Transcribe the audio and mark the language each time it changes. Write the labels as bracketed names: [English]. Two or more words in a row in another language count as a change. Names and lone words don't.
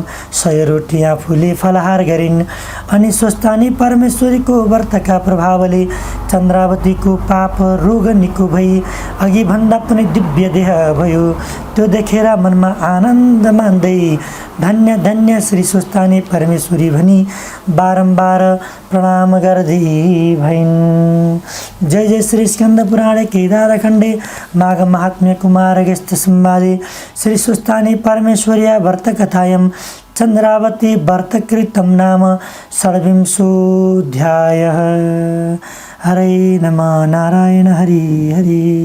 [Nepali] 100 रोटी आफूले फलाहार गरिन्। अनि स्वस्थानी परमेश्वरीको व्रतका प्रभावले चन्द्रावतीको पाप रोग निको भई अघि भन्दा पनि दिव्य देह भयो। त्यो देखेर मनमा आनन्द मान्दै धन्य धन्य श्री स्वस्थानी परमेश्वरी भनी बारम्बार प्रणाम गर्दै भइन्। [Sanskrit] जय जय श्री स्कंद पुराणे केदारखण्डे माघ महात्म्य कुमारगस्त्य संवादे श्री स्वस्थानी परमेश्वर्या व्रतकथायां चन्द्रावती व्रतकृतं नाम षड्विंशोऽध्यायः। हरे नमः नारायण हरि हरि।